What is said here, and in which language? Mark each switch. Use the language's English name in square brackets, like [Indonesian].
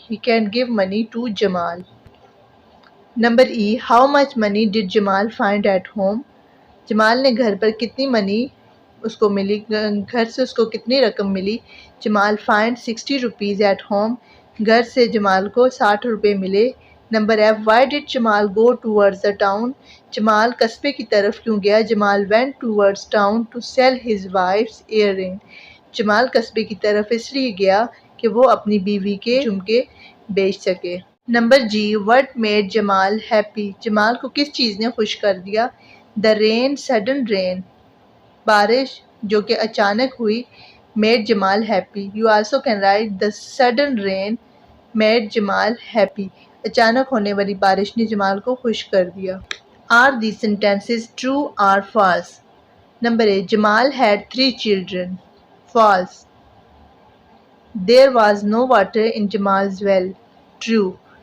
[English] He can't give money to Jamal. Number E. How much money did Jamal find at home? [Urdu] جمال نے گھر پر کتنی منی اس کو ملی، گھر سے اس کو کتنی رقم ملی. [English] Jamal find 60 rupees at home. [Urdu] گھر سے جمال کو 60 روپے ملے. [English] Number F. Why did Jamal go towards the town? [Urdu] جمال قصبے کی طرف کیوں گیا؟ [English] Jamal went towards town to sell his wife's earring. [Urdu] جمال قصبے کی طرف اس لیے گیا کہ وہ اپنی بیوی کے جھمکے بیچ سکے. [English] Number G. What made Jamal happy? [Urdu] جمال کو کس چیز نے خوش کر دیا؟ [English] The rain, sudden rain. [Urdu] بارش جو کہ اچانک ہوئی [English] made Jamal happy. You also can write the sudden rain made Jamal happy. [Urdu] اچانک ہونے والی بارش نے جمال کو خوش کر دیا. [English] Are these sentences true or false? Number A. Jamal had 3 children. False. There was no water in Jamal's well. True.